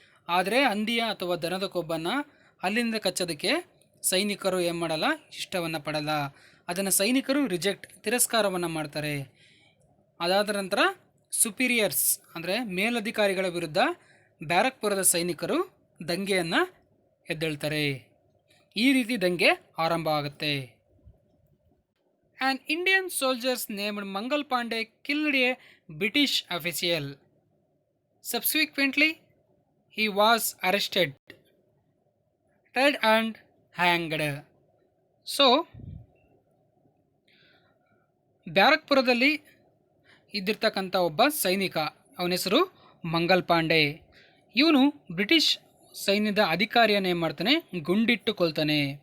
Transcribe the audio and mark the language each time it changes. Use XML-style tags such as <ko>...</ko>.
<kn>ಆದರೆ ಹಂದಿಯ ಅಥವಾ ದನದ ಕೊಬ್ಬನ್ನು ಹಲ್ಲಿನಿಂದ ಕಚ್ಚೋದಕ್ಕೆ ಸೈನಿಕರು ಏನು ಮಾಡಲ್ಲ, ಇಷ್ಟವನ್ನು ಪಡಲ್ಲ. ಅದನ್ನು ಸೈನಿಕರು ತಿರಸ್ಕಾರವನ್ನು ಮಾಡ್ತಾರೆ. ಅದಾದ ನಂತರ ಸುಪೀರಿಯರ್ಸ್ ಅಂದರೆ ಮೇಲಧಿಕಾರಿಗಳ ವಿರುದ್ಧ ಬ್ಯಾರಕ್ಪುರದ ಸೈನಿಕರು ದಂಗೆಯನ್ನು ಎದ್ದೇಳ್ತಾರೆ. ಈ ರೀತಿ ದಂಗೆ ಆರಂಭ ಆಗುತ್ತೆ.</kn> <en>An Indian soldiers named Mangal Pandey killed a British official. Subsequently, he was arrested, tried and hanged.</en> <kn>So ಬ್ಯಾರಕ್ಪುರದಲ್ಲಿ ಇದ್ದಿರ್ತಕ್ಕಂಥ ಒಬ್ಬ ಸೈನಿಕ, ಅವನ ಹೆಸರು ಮಂಗಲ್ ಪಾಂಡೆ. ಇವನು ಬ್ರಿಟಿಷ್ ಸೈನ್ಯದ ಅಧಿಕಾರಿಯನ್ನು ಏನು ಮಾಡ್ತಾನೆ, ಗುಂಡಿಟ್ಟು ಕೊಲ್ತಾನೆ.</kn>